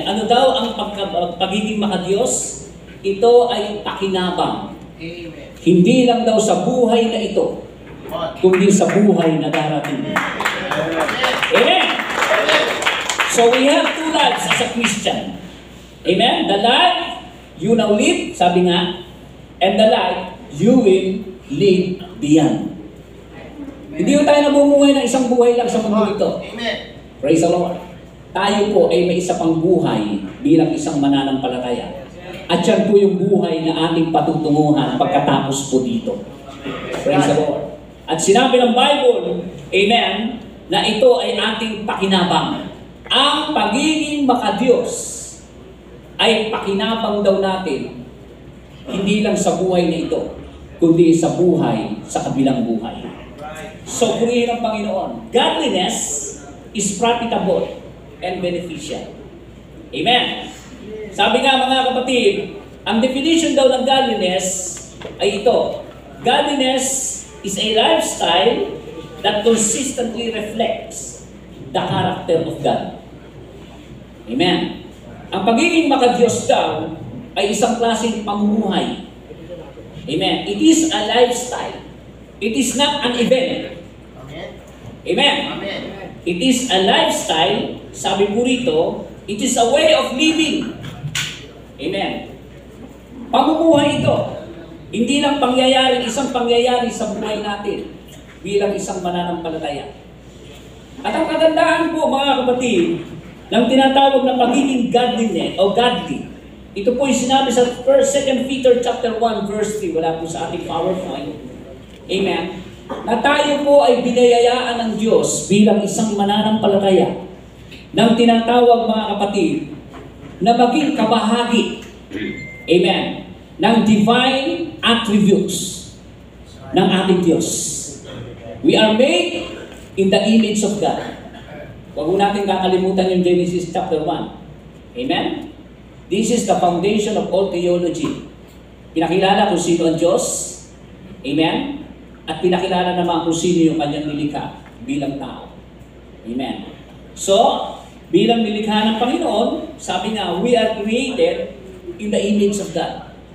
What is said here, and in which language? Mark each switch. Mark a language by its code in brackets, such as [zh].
[tl] Ano daw ang pagiging makadiyos? Ito ay pakinabang. Amen. Hindi lang daw sa buhay na ito, kundi sa buhay na darating. Amen. [en] So we have two lives as a Christian. Amen. The life you now live, [tl] sabi nga, [en] and the life you will live beyond. [tl] Hindi tayo namumuhay ng isang buhay lang sa mundo ito. Amen. [en] Praise the Lord. [tl] Tayo po ay may isa pang buhay bilang isang mananampalataya. At yan po yung buhay na ating patutunguhan pagkatapos po dito. [en] Praise the Lord. [tl] At sinabi ng Bible, amen, na ito ay ating pakinabang. Ang pagiging makadiyos ay pakinabang daw natin, hindi lang sa buhay na ito, kundi sa buhay, sa kabilang buhay. [en] So, [tl] purihin ng Panginoon, [en] godliness is profitable and beneficial. Amen. [tl] Sabi nga mga kapatid, ang definition daw ng godliness ay ito. [en] Godliness is a lifestyle that consistently reflects the character of God. Amen. [tl] Ang pagiging makadiyos daw ay isang klaseng pamumuhay. [en] Amen. It is a lifestyle. It is not an event. Amen. Amen. It is a lifestyle, [tl] sabi po rito, [en] it is a way of living. [tl] Amen. Pamumuhay ito. Hindi lang isang pangyayari sa buhay natin bilang isang mananampalataya. At ang kagandaan po mga kapatid, ng tinatawag na pagiging godliness o godly, ito po yung sinabi sa 2 Peter chapter 1 verse 3, wala po sa ating PowerPoint. Amen. Na tayo po ay binayayaan ng Diyos bilang isang mananampalataya ng tinatawag mga kapatid na maging kabahagi, amen, ng divine attributes ng ating Diyos. [en] We are made in the image of God. [tl] Huwag mo natin kakalimutan yung Genesis chapter 1. [en] Amen? This is the foundation of all theology. [tl] Pinakilala kung sino ang Diyos. Amen? At pinakilala naman kung sino yung kanyang nilikha bilang tao. Amen. So, bilang nilikha ng Panginoon, sabi nga, [en] we are created in the image of God.